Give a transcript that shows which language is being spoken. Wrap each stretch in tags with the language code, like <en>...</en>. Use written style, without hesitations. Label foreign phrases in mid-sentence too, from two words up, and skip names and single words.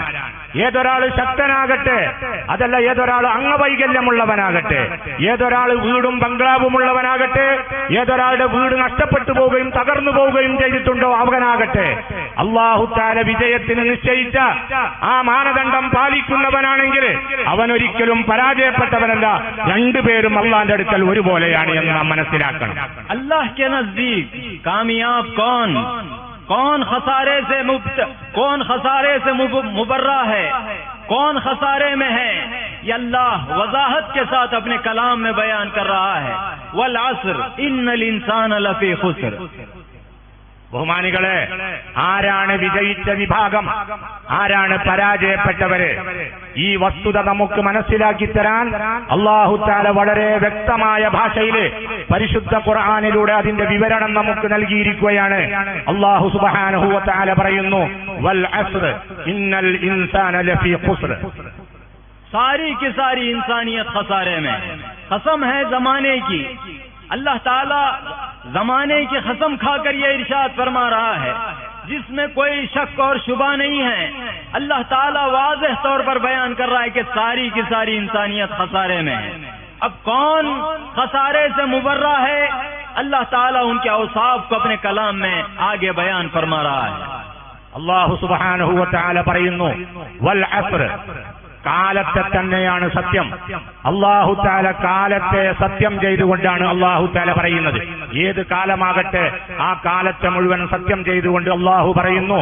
<ml>ഏതൊരാൾ ശക്തനാകട്ടെ അതല്ല ഏതൊരാൾ അംഗവൈകല്യമുള്ളവനാകട്ടെ, ഏതൊരാൾ വീടും ബംഗ്ലാവുമുള്ളവനാകട്ടെ, ഏതൊരാളുടെ വീട് നഷ്ടപ്പെട്ടു പോവുകയും തകർന്നു പോവുകയും ചെയ്തിട്ടുണ്ടോ അവനാകട്ടെ,</ml> <ar>الله تعالى</ar> <ml>വിജയത്തിന് നിശ്ചയിച്ച ആ മാനദണ്ഡം പാലിക്കുന്നവനാണെങ്കിൽ അവനൊരിക്കലും പരാജയപ്പെട്ടവനല്ല. രണ്ടുപേരും അള്ളാഹിന്റെ അടുക്കൽ ഒരുപോലെയാണ് എന്ന് നാം മനസ്സിലാക്കണം.</ml> <ur>اللہ کے نزدیک کامیاب کون خسارے سے مبرا ہے، کون خسارے میں ہے، یہ اللہ وضاحت کے ساتھ اپنے کلام میں بیان کر رہا ہے.</ur> <ar>والعصر إن الإنسان لفي خسر.</ar> <ml>ബഹുമാനികളെ, ആരാണ് വിജയിച്ച വിഭാഗം, ആരാണ് പരാജയപ്പെട്ടവര്, ഈ വസ്തുത നമുക്ക് മനസ്സിലാക്കി തരാൻ</ml> <ar>الله تعالى</ar> <ml>വളരെ വ്യക്തമായ ഭാഷയിൽ പരിശുദ്ധ ഖുർആനിലൂടെ അതിന്റെ വിവരണം നമുക്ക് നൽകിയിരിക്കുകയാണ്.</ml> <ar>الله سبحانه وتعالى</ar> <ml>പറയുന്നു,</ml> <ar>والعصر إن الإنسان لفي خسر.</ar> <ur>ساری کی ساری انسانیت خسارے میں۔ قسم ہے زمانے کی، اللہ تعالیٰ زمانے کی قسم کھا کر یہ ارشاد فرما رہا ہے جس میں کوئی شک اور شبہ نہیں ہے. اللہ تعالیٰ واضح طور پر بیان کر رہا ہے کہ ساری کی ساری انسانیت خسارے میں ہے. اب کون خسارے سے مبرا ہے? اللہ تعالیٰ ان کے اوصاف کو اپنے کلام میں آگے بیان فرما رہا ہے.</ur> <ar>الله سبحانه وتعالى</ar> <ml>പറയുന്നു,</ml> <ar>والعصر,</ar> <ml>കാലത്തെ തന്നെയാണ് സത്യം.</ml> <ar>الله تعالى</ar> <ml>കാലത്തെ സത്യം ചെയ്തുകൊണ്ടാണ്</ml> <ar>الله تعالى</ar> <ml>പറയുന്നത്. ഏത് കാലമാകട്ടെ ആ കാലത്തെ മുഴുവൻ സത്യം ചെയ്തുകൊണ്ട് അല്ലാഹു പറയുന്നു.</ml>